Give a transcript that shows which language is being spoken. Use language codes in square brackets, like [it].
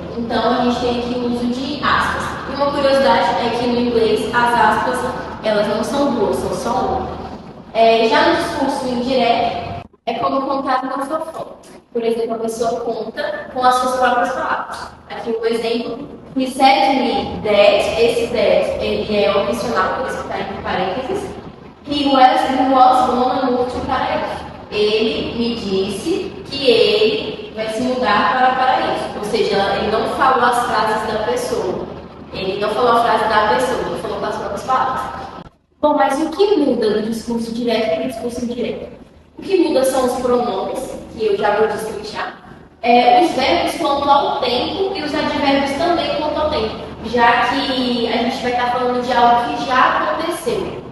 [pt] Então a gente tem aqui o uso de aspas. E uma curiosidade é que no inglês as aspas elas não são duas, são só uma. Já no discurso indireto, é como contar uma fofoca. Por exemplo, a pessoa conta com as suas próprias palavras. Aqui um exemplo: [en] he said to me that, [pt] esse that ele é opcional, por isso que está entre parênteses. [en] He was gonna move to Paraíso. [pt] Ele me disse que ele vai se mudar para Paraíso. Ou seja, ele não falou as frases da pessoa. Ele não falou a frase da pessoa, ele falou com as próprias palavras. Bom, mas o que muda do discurso direto para o discurso indireto? O que muda são os pronomes, que eu já vou destrinchar, os verbos quanto ao tempo e os advérbios também quanto ao tempo, já que a gente vai estar falando de algo que já aconteceu.